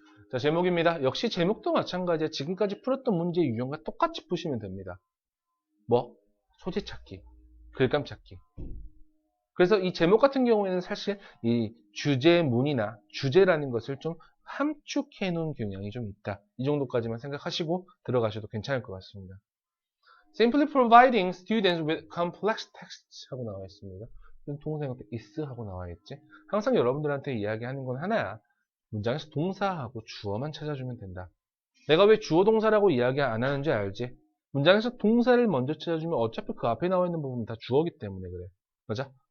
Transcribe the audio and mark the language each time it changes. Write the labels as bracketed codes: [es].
[ko] 자, 제목입니다. 역시 제목도 마찬가지야. 지금까지 풀었던 문제의 유형과 똑같이 푸시면 됩니다. 뭐? 소재 찾기, 글감 찾기. 그래서 이 제목 같은 경우에는 사실 이 주제문이나 주제라는 것을 좀 함축해 놓은 경향이 좀 있다. 이 정도까지만 생각하시고 들어가셔도 괜찮을 것 같습니다. [en] Simply providing students with complex texts [ko] 하고 나와 있습니다. 동사형태 is 하고 나와 있지. 항상 여러분들한테 이야기하는 건 하나야. 문장에서 동사하고 주어만 찾아주면 된다. 내가 왜 주어 동사라고 이야기 안 하는지 알지? 문장에서 동사를 먼저 찾아주면 어차피 그 앞에 나와 있는 부분은 다 주어기 때문에 그래. 맞아?